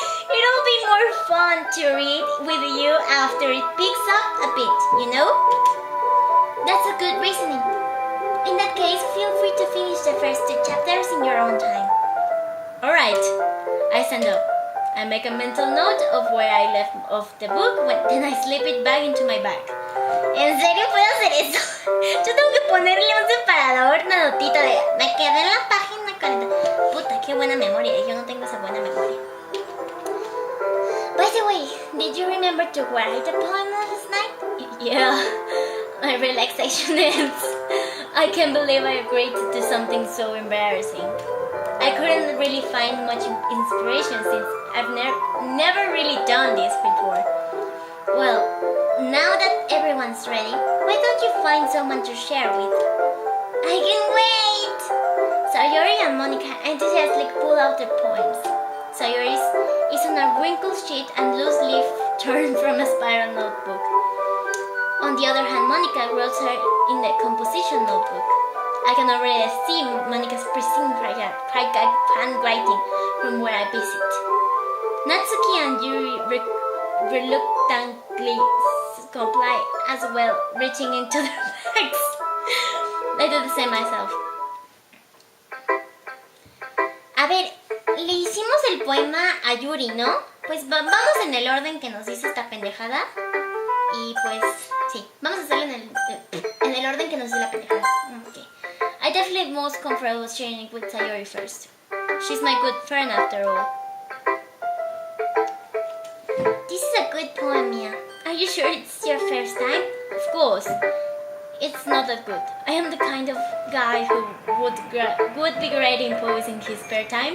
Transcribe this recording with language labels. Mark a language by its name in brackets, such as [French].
[English] It'll be more fun to read with you after it picks up a bit, you know? That's a good reasoning. In that case, feel free to finish the first 2 chapters in your own time. Alright, I stand up. I make a mental note of where I left off the book, then I slip it back into my bag. [Spanish] ¿En serio puedo hacer eso? Yo tengo que ponerle un separador, una notita de me quedé en la página 40. Puta, qué buena memoria. Yo no tengo esa buena memoria. [English] By the way, did you remember to write the poem last night? Yeah, my relaxation ends. I can't believe I agreed to do something so embarrassing. I couldn't really find much inspiration since I've never really done this before. Well, now that everyone's ready, why don't you find someone to share with? I can wait! Sayori and Monica enthusiastically pull out their poems. Sayori's is on a wrinkled sheet and loose leaf torn from a spiral notebook. On the other hand, Monica wrote her in the composition notebook. I can already see Monica's pristine handwriting from where I visit. Natsuki and Yuri reluctantly comply as well, reaching into their bags. I do the same myself. [Spanish] A ver, le hicimos el poema a Yuri, ¿no? Pues vamos en el orden que nos dice esta pendejada. Y pues, sí, vamos a hacerlo en el orden que nos dice la pendejada. [English] Okay. I definitely most comfortable sharing it with Sayori first. She's my good friend after all. This is a good poem, Mia. Are you sure it's your first time? Of course. It's not that good. I am the kind of guy who would be great in prose in his spare time.